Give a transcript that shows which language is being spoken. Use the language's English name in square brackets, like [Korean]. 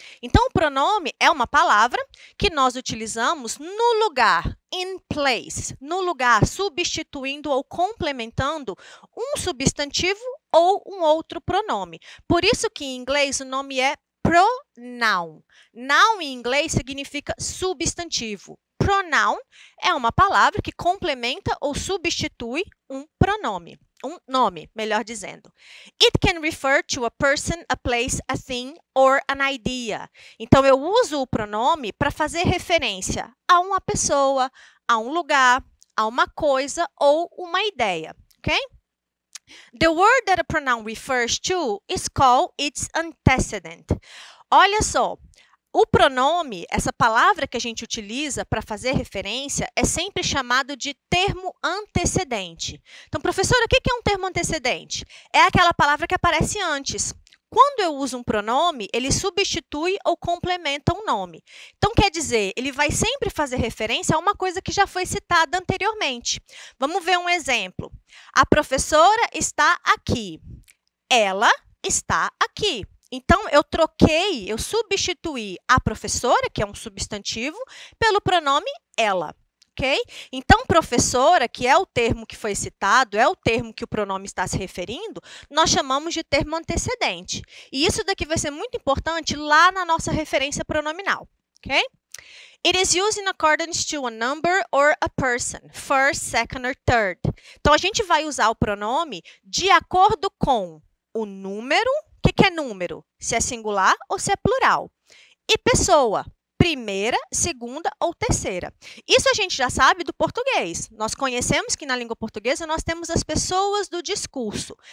[Portuguese] Então, o pronome é uma palavra que nós utilizamos no lugar, [English] in place, [Portuguese] no lugar, substituindo ou complementando um substantivo ou um outro pronome. Por isso que em inglês o nome é pronoun. Noun em inglês significa substantivo. Pronoun é uma palavra que complementa ou substitui um pronome. Um nome, melhor dizendo. [English] It can refer to a person, a place, a thing or an idea. [Portuguese] Então, eu uso o pronome para fazer referência a uma pessoa, a um lugar, a uma coisa ou uma ideia, ok? [English] The word that a pronoun refers to is called its antecedent. [Portuguese] Olha só. O pronome, essa palavra que a gente utiliza para fazer referência, é sempre chamado de termo antecedente. Então, professora, o que é um termo antecedente? É aquela palavra que aparece antes. Quando eu uso um pronome, ele substitui ou complementa um nome. Então, quer dizer, ele vai sempre fazer referência a uma coisa que já foi citada anteriormente. Vamos ver um exemplo. A professora está aqui. Ela está aqui. Então, eu substituí a professora, que é um substantivo, pelo pronome ela, ok? Então, professora, que é o termo que foi citado, é o termo que o pronome está se referindo, nós chamamos de termo antecedente. E isso daqui vai ser muito importante lá na nossa referência pronominal, ok? [English] It is used in accordance to a number or a person, first, second or third. [Portuguese] Então, a gente vai usar o pronome de acordo com o número. O que é número? Se é singular ou se é plural. E pessoa, primeira, segunda ou terceira. Isso a gente já sabe do português. Nós conhecemos que na língua portuguesa nós temos as pessoas do discurso.